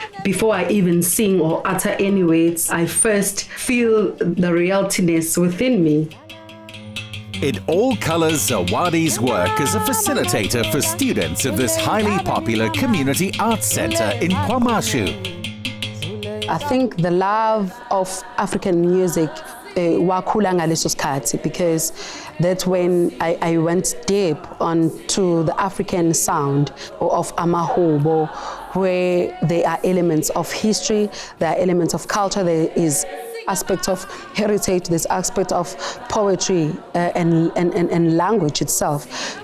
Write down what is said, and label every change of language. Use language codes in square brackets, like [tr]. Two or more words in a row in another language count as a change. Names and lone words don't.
[en] Before I even sing or utter any words, I first feel the royaltiness within me. In all colors, Zawadi's work as a facilitator for students of this highly popular community arts center in KwaMashu. I think the love of African music [zu] wakhula ngaleso sikhathi, [en] because that's when I went deep onto the African sound of amahubo, where there are elements of history, there are elements of culture, there is aspect of heritage, this aspect of poetry and language itself.